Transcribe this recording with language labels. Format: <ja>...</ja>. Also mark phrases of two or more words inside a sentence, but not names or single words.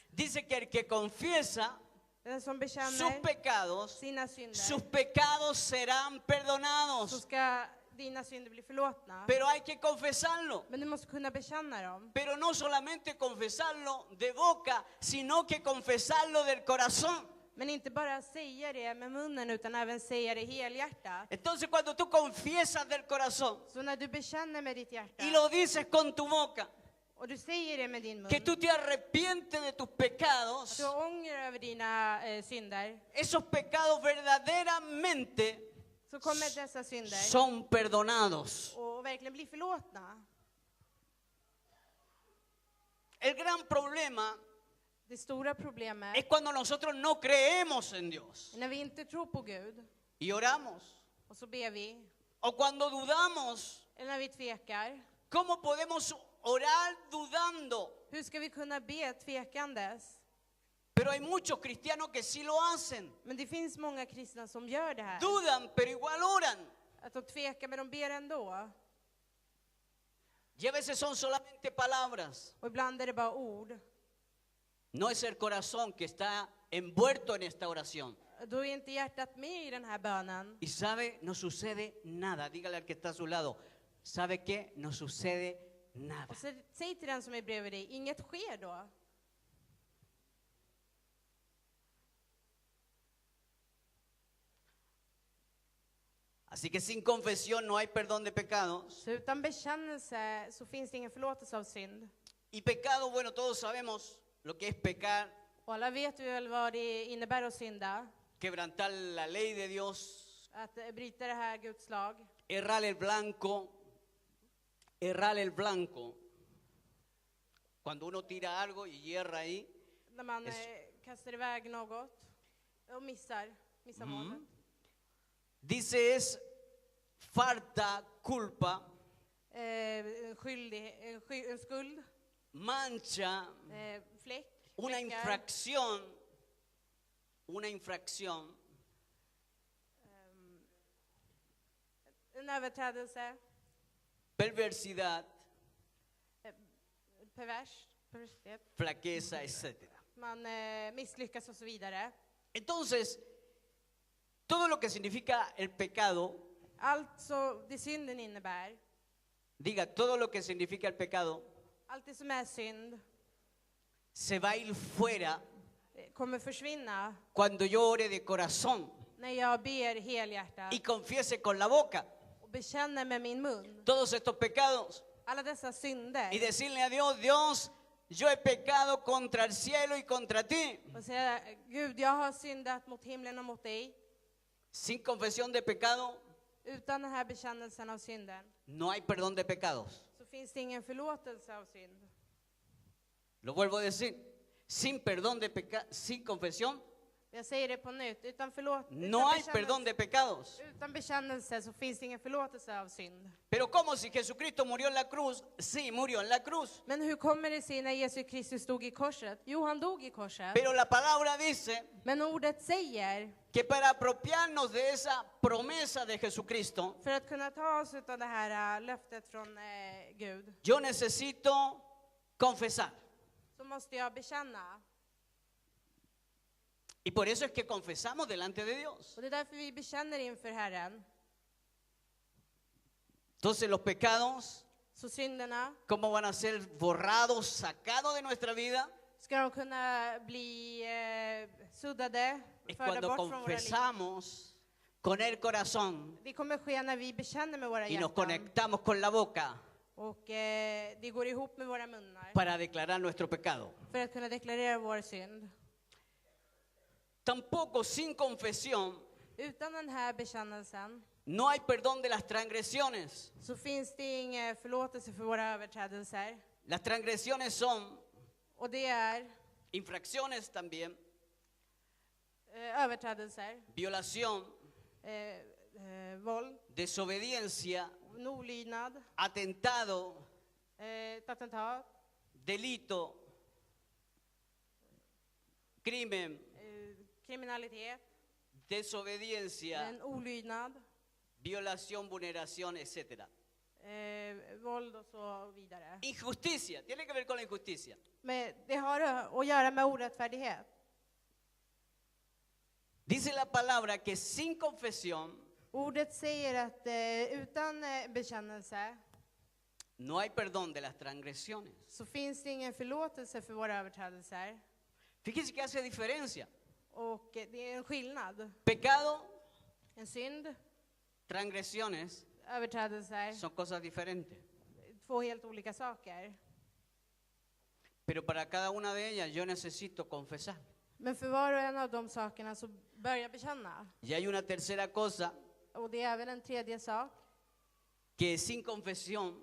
<es>Dice que el que confiesa</es> <sv>Den som</sv> <es>sus</es> <sv>bekänner</sv> <es>pecados,</es> <sv>sina synder,</sv> <es>sus pecados serán</es> <sv>så</sv> <es>perdonados.</es> <sv>ska dina synder bli förlåtna.</sv> <es>Pero hay que confesarlo.</es> <sv>Men du måste kunna bekänna dem.</sv> <es>Pero no solamente confesarlo de boca, sino que confesarlo del corazón.</es> <sv>Men inte bara säga det med munnen, utan även säga det helhjärtat.</sv> <es>Entonces cuando tú confiesas del corazón</es> <sv>Så när du bekänner med ditt hjärta</sv> <es>y lo dices con tu boca,</es> <sv>och du säger det med din mun,</sv> <es>que tú te arrepientes de tus pecados,</es> <sv>du ångrar över dina synder,</sv> <es>esos pecados verdaderamente</es> <sv>så kommer dessa synder</sv> <es>son perdonados.</es> <sv>och verkligen bli förlåtna.</sv> <es>El gran problema</es> <sv>Det stora problemet</sv> <es>es cuando nosotros no creemos en Dios</es> <sv>är när vi inte tror på Gud</sv> <es>y oramos,</es> <sv>och så ber vi,</sv> <es>o cuando dudamos.</es> <sv>eller när vi tvekar.</sv> <es>¿Cómo podemos orar dudando?</es> <sv>Hur ska vi kunna be tvekandes?</sv> <es>Pero hay muchos cristianos que sí lo hacen.</es> <sv>Men det finns många kristna som gör det här.</sv> <es>Dudan, pero igual oran.</es> <sv>Att de tvekar, men de ber ändå.</sv> <es>Y a veces son solamente palabras.</es> <sv>Och ibland är det bara ord.</sv> <es>No es el corazón que está envuelto en esta oración.</es> <sv>Då är inte hjärtat med i den här bönen.</sv> <es>Y sabe, no sucede nada. Dígale al que está a su lado. ¿Sabe qué? No sucede nada.</es> <sv>Och så säg till den som är bredvid dig, inget sker då.</sv> <es>Así que sin confesión no hay perdón de pecados.</es> <sv>Så utan bekännelse så finns det ingen förlåtelse av synd.</sv> <es>Y pecado, bueno, todos sabemos lo que es pecar,</es> <sv>Och alla vet vi väl vad det innebär att synda.</sv> <es>quebrantar la ley de Dios,</es> <sv>Att bryta det här Guds lag.</sv> <es>errar el blanco. Errar el blanco. Cuando uno tira algo y hierra ahí.</es> <sv>När man kastar iväg något och missar målet.</sv> <es>Dice es falta, culpa,</es> <sv>En skuld,</sv> <es>mancha,</es> <sv>fläck,</sv> <es>una infracción</es> <sv>En överträdelse.</sv> <es>perversidad,</es> <sv>Perversitet.</sv> <es>flaqueza, etc.</es> <sv>Man misslyckas och så vidare.</sv> <es>Entonces, todo lo que significa el pecado,</es> <sv>Alltså det synden innebär.</sv> <es>diga, todo lo que significa el pecado,</es> <sv>Allt det som är synd</sv> <es>se va a ir fuera</es> <sv>kommer försvinna</sv> <es>cuando yo ore de corazón</es> <sv>när jag ber helhjärtat</sv> <es>y confiese con la boca</es> <sv>och bekänner med min mun</sv> <es>todos estos pecados</es> <sv>alla dessa synder</sv> <es>y decirle a Dios, Dios, yo he pecado contra el cielo y contra ti.</es> <sv>och säga Gud, jag har syndat mot himlen och mot dig.</sv> <es>Sin confesión de pecado,</es> <sv>Utan den här bekännelsen av synden</sv> <es>no hay perdón de pecados.</es> <sv>så finns det ingen förlåtelse av synd.</sv> <es>Lo vuelvo a decir, sin perdón de pecado, sin confesión,</es> <sv>Jag säger det på nytt. Utan</sv> <es>no hay perdón de pecados.</es> <sv>utan bekännelse så finns det ingen förlåtelse av synd.</sv> <es>Pero ¿cómo si Jesucristo murió en la cruz? Sí, murió en la cruz.</es> <sv>Men hur kommer det sig när Jesus Kristus stod i korset? Jo, han dog i korset.</sv> <es>Pero la palabra dice</es> <sv>Men ordet säger,</sv> <es>que para apropiarnos de esa promesa de Jesucristo,</es> <sv>för att kunna ta oss av det här löftet från Gud,</sv> <es>yo necesito confesar.</es> <sv>så måste jag bekänna.</sv> <es>Y por eso es que confesamos delante de Dios.</es> <sv>Och det är därför vi bekänner inför Herren.</sv> <es>Entonces los pecados,</es> <sv>Så synderna,</sv> <es>¿cómo van a ser borrados, sacados de nuestra vida?</es> <sv>ska de kunna bli suddade,</sv> <es>Es</es> <sv>förda</sv> <es>cuando</es> <sv>bort från våra liv.</sv> <es>confesamos con el corazón</es> <sv>Det kommer ske när vi bekänner med våra</sv> <es>y nos</es> <sv>hjärtan.</sv> <es>conectamos con la boca</es> <sv>Och det går ihop med våra munnar.</sv> <es>para declarar nuestro pecado.</es> <sv>För att kunna deklarera vår synd.</sv> <es>Tampoco sin confesión</es> <sv>Utan den här bekännelsen</sv> <es>no hay perdón de las transgresiones.</es> <sv>så finns det ingen förlåtelse för våra överträdelser.</sv> <es>Las transgresiones son</es> <sv>Och det är</sv> <es>infracciones también,</es> <sv>överträdelser,</sv> <es>violación,</es> <sv>våld,</sv> <es>desobediencia,</es> <sv>olydnad,</sv> <es>atentado,</es> <sv>ett attentat,</sv> <es>delito, crimen,</es> <sv>kriminalitet,</sv> <es>desobediencia,</es> <sv>en olydnad,</sv> <es>violación, vulneración, etc.</es> <sv>våld och så vidare.</sv> <es>Injusticia, tiene que ver con la injusticia.</es> <sv>Men det har att göra med orättfärdighet.</sv> <es>Dice la palabra que sin confesión</es> <sv>Ordet säger att utan bekännelse</sv> <es>no hay perdón de las transgresiones.</es> <sv>så finns det ingen förlåtelse för våra överträdelser.</sv> <es>Fíjese que hace diferencia.</es> <sv>Och det är en skillnad.</sv> <es>Pecado,</es> <sv>En synd,</sv> <es>transgresiones</es> <sv>överträdelser,</sv> <es>son cosas diferentes.</es> <sv>två helt olika saker.</sv> <es>Pero para cada una de ellas yo necesito confesar.</es> <sv>Men för var och en av de sakerna så börja bekänna.</sv> <es>Y hay una tercera cosa,</es> <sv>Och det är även en tredje sak.</sv> <es>que sin confesión</es>